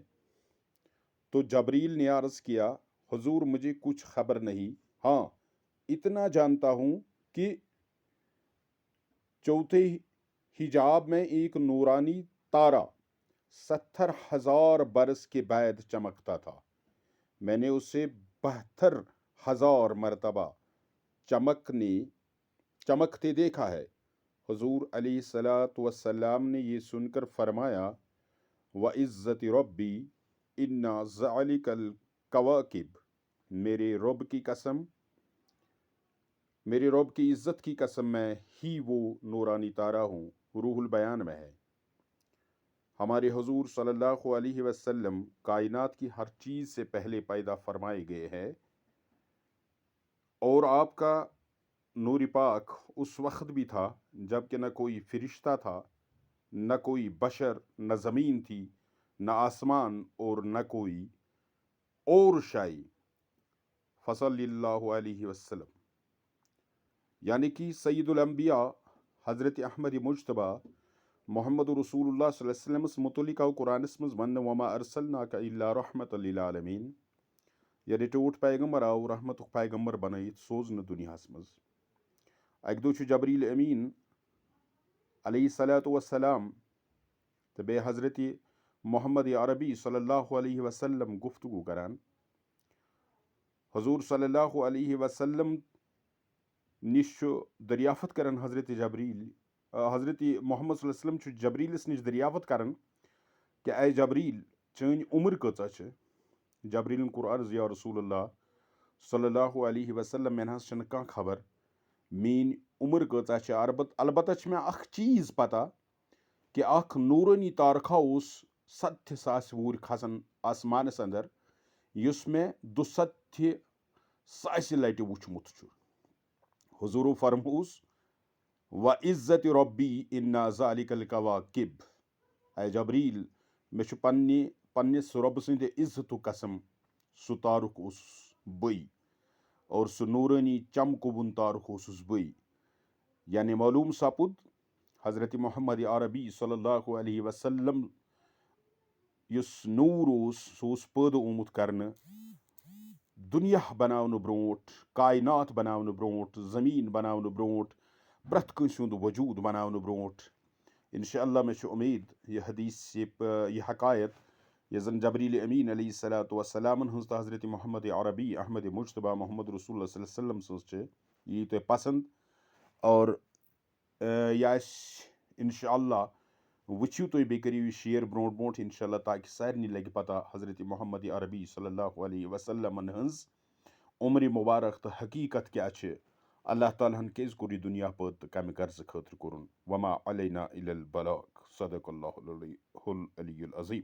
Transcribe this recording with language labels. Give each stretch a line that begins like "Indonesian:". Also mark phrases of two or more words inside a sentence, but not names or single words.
Urdu: تو جبریل نے عرض کیا، حضور مجھے کچھ خبر نہیں، ہاں اتنا جانتا ہوں کہ چوتھے حجاب میں ایک نورانی تارہ 70,000 برس کے بعد چمکتا تھا۔ میں نے اسے 72,000 مرتبہ چمکتے دیکھا ہے۔ حضور
Arabic: علیہ السلام
Urdu: نے یہ سن کر فرمایا،
Arabic: وَعِزَّتِ رَبِّی إِنَّ ذَلِكَ الْكَوَاكِبَ،
Urdu: میرے رب کی عزت کی قسم میں ہی وہ نورانی تارہ ہوں۔ روح البیان میں ہے۔ ہمارے حضور
Arabic: صلی اللہ علیہ وسلم
Urdu: کائنات کی ہر چیز سے پہلے پیدا فرمائے گئے ہیں، اور آپ کا نور پاک اس وقت بھی تھا جب کہ نہ کوئی فرشتہ تھا، نہ کوئی بشر، نہ زمین تھی، نہ آسمان، اور نہ کوئی اور شے۔
Arabic: فصلی اللہ علیہ وسلم،
Urdu: یعنی کہ
Kashmiri: سید الانبیاء حضرت احمد مجتبیٰ محمد رسول اللہ
Arabic: صلی اللہ علیہ وسلم
Kashmiri: اس متعلق قرآنس مز ون
Arabic: وما ارسلناک الا رحمۃ للعالمین،
Kashmiri: یعنی ٹوٹ پیغمبر آو رحمت پیغمبر بنائیت سوزن دنیاہس مز۔ اکہ دو جبریل امین
Arabic: علیہ السلام
Kashmiri: تو بے حضرت محمد عربی
Arabic: صلی اللہ علیہ وسلم
Kashmiri: گفتگو کران۔ حضور
Arabic: صلی اللہ علیہ وسلم
Kashmiri: نش دریافت کرن حضرت محمد
Arabic: صلی اللہ علیہ وسلم
Kashmiri: جبریلس نش دریافت کرن کہ اے جبریل، چٲنۍ عمر کۭژاہ چھِ؟ جبریلن کوٚر عرض،
Arabic: یا رسول اللہ صلی اللہ علیہ وسلم،
Kashmiri: مےٚ نہ حظ چھنہٕ کانٛہہ خبر میٛٲنۍ عمر کۭژاہ چھِ، البتہ چھِ مےٚ اکھ چیٖز پتہ کہ اکھ نورانی تارکھا اوس 70,000 وُہٕرۍ کھسان آسمانس اندر، یُس مےٚ 72,000 لٹہِ وُچھمُت چھُ۔ حضورو فرموس،
Arabic: وَعِزَّتِ رَبِّی إِنَّ ذَلِكَ الْكَوَاكِبَ،
Kashmiri: اے جبریل، مےٚ چھُ پننِس رۄبہٕ سٕنٛدِ عزتُک قسم، سُہ تارُک اوسُس بٕے، اور سُہ نورانی چمکہٕ وُن تارُک اوسُس بٕے۔ یعنی معلوم سپُد حضرت محمد عربی
Arabic: صلی اللہ علیہ وسلم
Kashmiri: یُس نوٗر اوس، سُہ اوس پٲدٕ آمُت کرنہٕ دنیا بناونہٕ برونٛٹھ، کائنات بناونہٕ برونٛٹھ، زمین بناونہٕ برونٛٹھ، پرٛٮ۪تھ کٲنٛسہِ ہُنٛد وجوٗد بناونہٕ برونٛٹھ۔ انشاءاللہ مےٚ چھُ امید یہ حدیث، یہ حقائق یۄس زن جبریل امین علیہ السلامن ہٕنٛز تہٕ حضرت محمد عربی احمد مجتبیٰ محمد رسول اللہ
Arabic: صلی اللہ علیہ وسلم
Kashmiri: سٕنٛز چھِ، یہِ یی تۄہہِ پسنٛد، اور یہِ آسہِ انشاءاللہ وٕچھِو تُہۍ، بیٚیہِ کٔرِو یہِ شیر برونٛٹھ برونٛٹھ انشاءاللہ، تاکہ سارنٕے لگہِ پتہ حضرت محمد عربی صلی اللہ علیہ وسلمن ہٕنٛز عمرِ مبارک تہٕ حقیقت کیٛاہ چھِ، اللہ تعالیٰ ہن کیٛازِ کوٚر یہِ دنیا پٲدٕ تہٕ کمہِ غرضہٕ خٲطرٕ کوٚرُن۔
Arabic: وما علینا الا البلاغ، صدق اللہ العلی العظیم۔